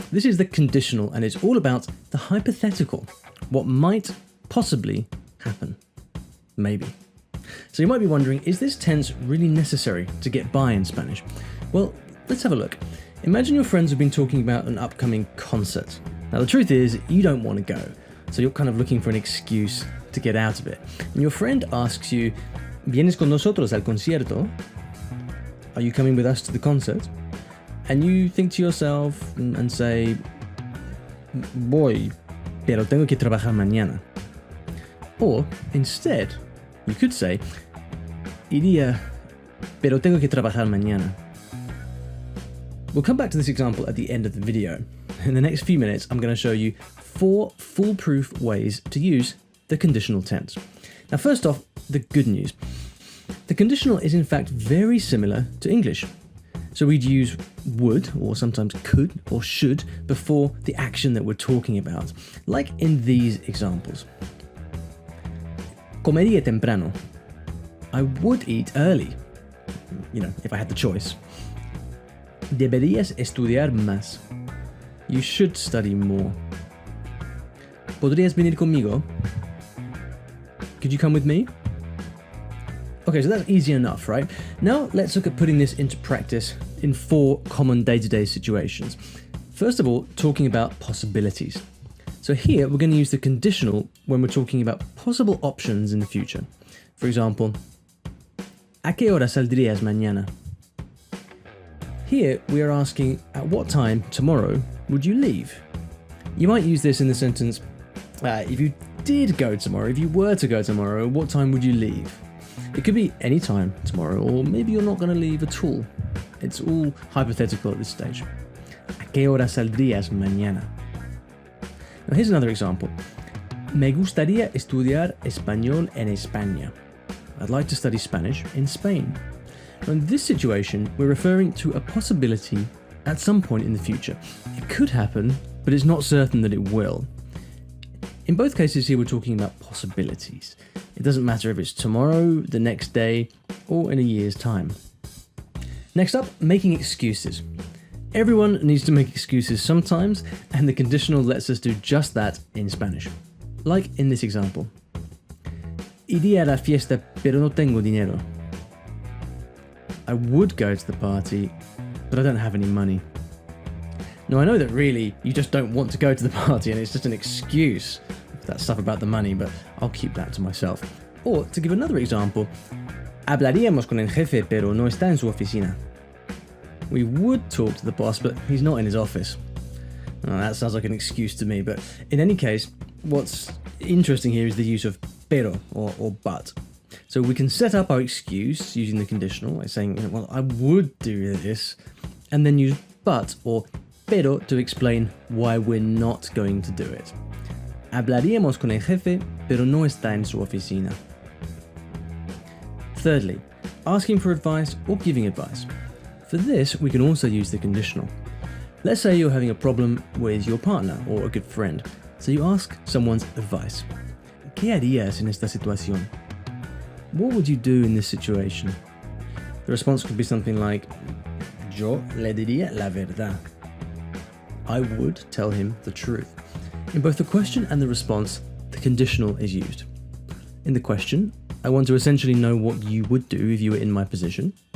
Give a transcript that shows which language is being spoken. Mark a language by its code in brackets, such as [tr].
[en] This is the conditional, and it's all about the hypothetical, what might possibly happen. Maybe. So you might be wondering, is this tense really necessary to get by in Spanish? Well, let's have a look. Imagine your friends have been talking about an upcoming concert. Now the truth is, you don't want to go, so you're kind of looking for an excuse to get out of it. And your friend asks you, [es] ¿Vienes con nosotros al concierto? [en] Are you coming with us to the concert? And you think to yourself and say, [es] voy, pero tengo que trabajar mañana. [en] Or instead, you could say, [es] iría, pero tengo que trabajar mañana. [en] We'll come back to this example at the end of the video. In the next few minutes, I'm going to show you 4 foolproof ways to use the conditional tense. Now, first off, the good news. The conditional is in fact very similar to English. So we'd use would, or sometimes could, or should, before the action that we're talking about, like in these examples. [es] Comería temprano. [en] I would eat early, if I had the choice. [es] Deberías estudiar más. [en] You should study more. [es] ¿Podrías venir conmigo? [en] Could you come with me? Okay, so that's easy enough, right? Now let's look at putting this into practice in 4 common day-to-day situations. First of all, talking about possibilities. So here we're going to use the conditional when we're talking about possible options in the future. For example, [es] ¿A qué hora saldrías mañana? [en] Here we are asking, at what time tomorrow would you leave? You might use this in the sentence, if you did go tomorrow, if you were to go tomorrow, what time would you leave? It could be any time tomorrow, or maybe you're not going to leave at all. It's all hypothetical at this stage. [es] ¿A qué hora saldrías mañana? [en] Now here's another example. [es] Me gustaría estudiar español en España. [en] I'd like to study Spanish in Spain. Now in this situation, we're referring to a possibility at some point in the future. It could happen, but it's not certain that it will. In both cases here, we're talking about possibilities. It doesn't matter if it's tomorrow, the next day, or in a year's time. Next up, making excuses. Everyone needs to make excuses sometimes, and the conditional lets us do just that in Spanish. Like in this example. [es] Iría a la fiesta, pero no tengo dinero. [en] I would go to the party, but I don't have any money. Now I know that really you just don't want to go to the party and it's just an excuse, that stuff about the money, but I'll keep that to myself. Or to give another example, [es] hablaríamos con el jefe, pero no está en su oficina. [en] We would talk to the boss, but he's not in his office. Now, that sounds like an excuse to me, but in any case, what's interesting here is the use of pero or but. So we can set up our excuse using the conditional, like saying, well, I would do this, and then use but or pero to explain why we're not going to do it. [es] Hablaríamos con el jefe, pero no está en su oficina. [en] Thirdly, asking for advice or giving advice. For this, we can also use the conditional. Let's say you're having a problem with your partner or a good friend, so you ask someone's advice. [es] ¿Qué harías en esta situación? [en] What would you do in this situation? The response could be something like, [es] Yo le diría la verdad. [en] I would tell him the truth. In both the question and the response, the conditional is used. In the question, I want to essentially know what you would do if you were in my position.